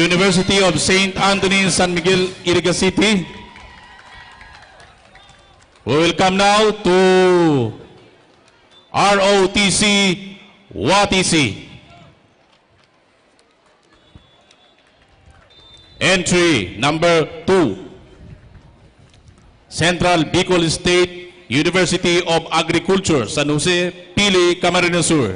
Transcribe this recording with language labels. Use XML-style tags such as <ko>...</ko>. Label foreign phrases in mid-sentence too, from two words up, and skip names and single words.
<en>University of St. Anthony, San Miguel, Iriga City. We will come now to ROTC, WATC. Entry number 2. Central Bicol State University of Agriculture, San Jose, Pili, Camarines Sur.</en>